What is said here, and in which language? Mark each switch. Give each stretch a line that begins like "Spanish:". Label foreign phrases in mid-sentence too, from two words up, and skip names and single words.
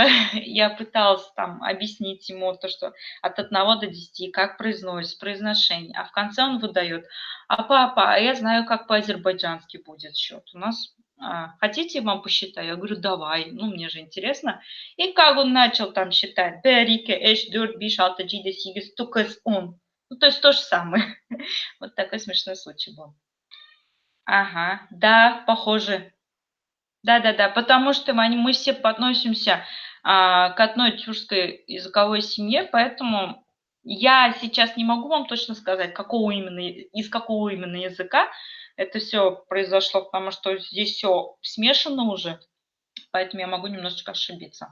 Russian: Я пыталась там объяснить ему то, что от 1 до 10, как произносится, произношение. А в конце он выдает: а папа, а я знаю, как по-азербайджански будет счет. У нас хотите, я вам посчитаю? Я говорю, давай, ну мне же интересно. И как он начал там считать?
Azerbaijani: Берике, эш, дёрт, биш, алта, джиде, сигис, тукас, он.
Russian: Ну, то есть то же самое. Вот такой смешной случай был. Ага, да, похоже. Да-да-да, потому что мы все относимся к одной тюркской языковой семье, поэтому я сейчас не могу вам точно сказать, из какого именно языка это все произошло, потому что здесь все смешано уже, поэтому я могу немножечко ошибиться.